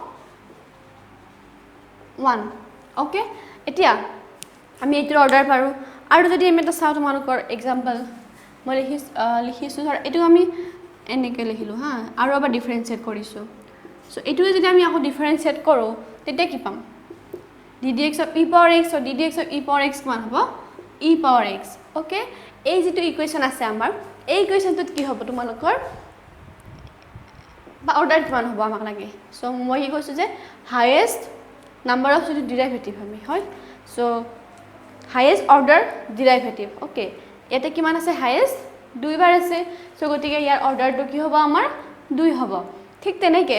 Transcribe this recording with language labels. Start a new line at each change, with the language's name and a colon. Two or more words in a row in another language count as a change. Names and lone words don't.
Assamese: 1 ওকে এতিয়া আমি এইটোৰ অৰ্ডাৰ পাৰোঁ আৰু যদি আমি এটা চাওঁ তোমালোকৰ এক্সাম্পল মই লিখিছোঁ ধৰ এইটো আমি এনেকৈ লিখিলোঁ হা আৰু এবাৰ ডিফাৰেনশিয়েট কৰিছোঁ সো এইটোৱে যদি আমি আকৌ ডিফাৰেনশিয়েট কৰোঁ তেতিয়া কি পাম
English: ddx of e power x
Assamese: or ddx of
English: e power x
Assamese: কিমান হ'ব e power x ওকে এই যেটো ইকুৱেশ্যন আছে আমাৰ এই ইকুৱেশ্যনটোত কি হ'ব তোমালোকৰ বা অৰ্ডাৰ কিমান হ'ব আমাক লাগে সো মই কি কৈছোঁ যে
English: highest number of
Assamese: যেটো ডেৰিভেটিভ আমি হয় সো
English: highest order derivative
Assamese: ওকে ইয়াতে কিমান আছে হাইয়েষ্ট দুইবাৰ আছে সো গতিকে ইয়াৰ অৰ্ডাৰটো কি হ'ব আমাৰ 2 হ'ব ঠিক তেনেকৈ